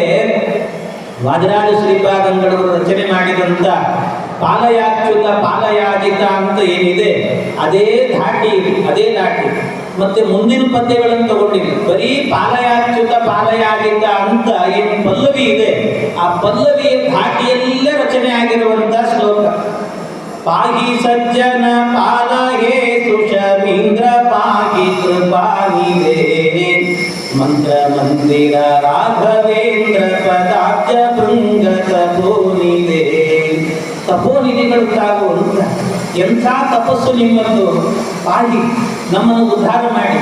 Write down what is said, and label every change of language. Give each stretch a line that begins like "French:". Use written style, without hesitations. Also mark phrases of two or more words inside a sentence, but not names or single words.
Kannada: ವಾದಿರಾಜ ಶ್ರೀಪಾದಂಗಳವರು ರಚನೆ ಮಾಡಿದಂಥ ಪಾಲಯಾಚ್ಯುತ ಪಾಲಯಾಜಿತ ಅಂತ ಏನಿದೆ ಅದೇ ಧಾಟಿ ಮತ್ತೆ ಮುಂದಿನ ಪದ್ಯಗಳನ್ನು ತಗೊಂಡಿಲ್ಲ. ಬರೀ ಪಾಲಯಾಚ್ಯುತ ಪಾಲಯಾಗಿದ್ದ ಅಂತ ಏನು ಪಲ್ಲವಿ ಇದೆ, ಆ ಪಲ್ಲವಿಯ ಧಾಟಿಯಲ್ಲೇ ರಚನೆ ಆಗಿರುವಂತ ಶ್ಲೋಕ.
Sanskrit: ಪಾಹಿ ಸಜ್ಜನ ಪಾಲಹೇ ಸುಷಮೀಂದ್ರ ಪಾಹಿ ಕೃಪಾನಿದೆ, ಮಂತ್ರ ಮಂದಿರ ರಾಘವೇಂದ್ರ ಪದಾಬ್ಜ ಭೃಂಗ ತಪೋನಿದೆ.
Kannada: ತಪೋನಿಧಿಗಳು ತಾಗುವಂತ ಎಂಥ ತಪಸ್ಸು ನಿಮ್ಮದು, ಪಾಹಿ ನಮ್ಮನ್ನು ಉದ್ಧಾರ ಮಾಡಿ.